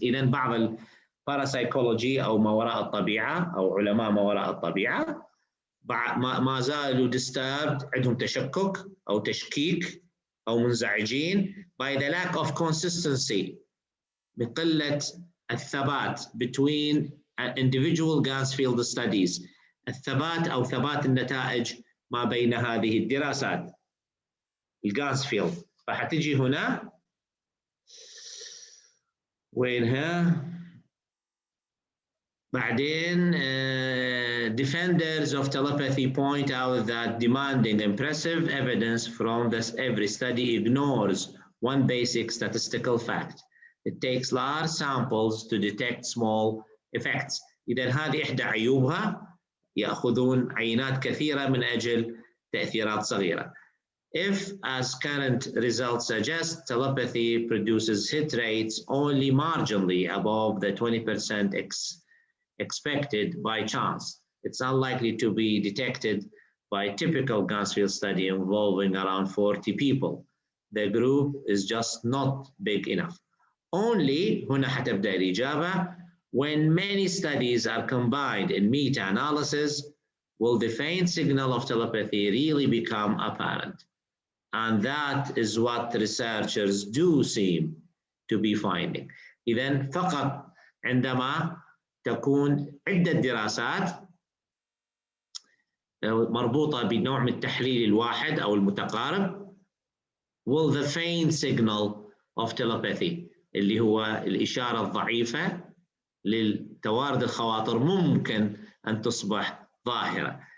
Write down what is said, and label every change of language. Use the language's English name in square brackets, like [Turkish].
[Arabic] إذا بعض الباراسايكولوجي أو ما وراء الطبيعة أو علماء ما وراء الطبيعة ما زالوا disturbed، عندهم تشكك أو تشكيك أو منزعجين [English] by the lack of consistency، [Arabic] بقلة الثبات [English] between individual gas field studies، [Arabic] الثبات أو ثبات النتائج ما بين هذه الدراسات الغاز فيلد. فحتجي هنا وينها بعدين [English] defenders of telepathy point out that demanding impressive evidence from every study ignores one basic statistical fact. It takes large samples to detect small effects. [Arabic] إذا هذه إحدى عيوبها، يأخذون عينات كثيرة من أجل تأثيرات صغيرة. [English] If, as current results suggest, telepathy produces hit rates only marginally above the 20% expected by chance, it's unlikely to be detected by a typical gas field study involving around 40 people. The group is just not big enough. Only, [Arabic] هنا حتبدأ الإجابة, [English] when many studies are combined in meta-analysis will the faint signal of telepathy really become apparent. And that is what researchers do seem to be finding. [Arabic] إذن فقط عندما تكون عدة دراسات مربوطة بنوع من التحليل الواحد أو المتقارب [English] will the faint signal of telepathy [Arabic] اللي هو الإشارة الضعيفة للتوارد الخواطر ممكن أن تصبح ظاهرة.